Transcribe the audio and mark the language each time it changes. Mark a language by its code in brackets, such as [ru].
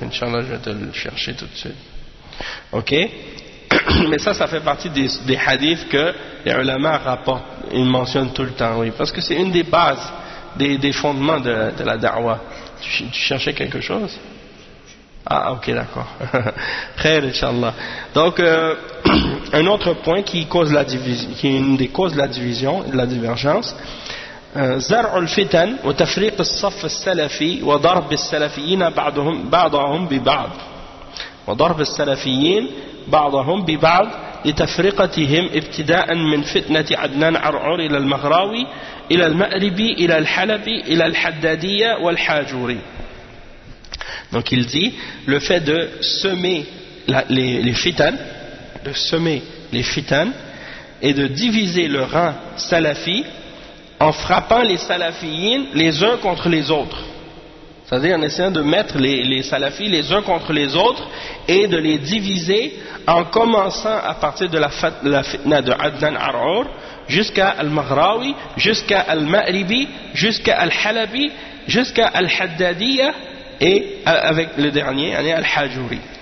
[fr] Inch'Allah, je vais te le chercher tout de suite. Ok? Mais ça fait partie des hadiths que les ulama rapportent, ils mentionnent tout le temps, oui, parce que c'est une des bases, des fondements de la da'wa. Tu cherchais quelque chose? Ah, ok, d'accord. Khair, inshallah. Donc, un autre point qui est une des causes de la division, de la divergence. [ar] زرع الفتن وتفريق الصف السلفي وضرب السلفيين بعضهم ببعض وضرب السلفيين بعضهم ببعض لتفرقتهم ابتداء من فتنة عدنان عرعور إلى المغراوي إلى المأربي إلى الحلبي إلى الحدادية والحاجوري. [fr] Donc il dit, le fait de semer les fitan et de diviser le rang salafi en frappant les salafiyin les uns contre les autres. C'est-à-dire en essayant de mettre les salafis les uns contre les autres et de les diviser en commençant à partir de la fitna de Adnan Ar'ur jusqu'à Al-Maghrawi, jusqu'à Al-Ma'ribi, jusqu'à Al-Halabi, jusqu'à Al-Haddadiyya et avec le dernier, Al-Hajuri.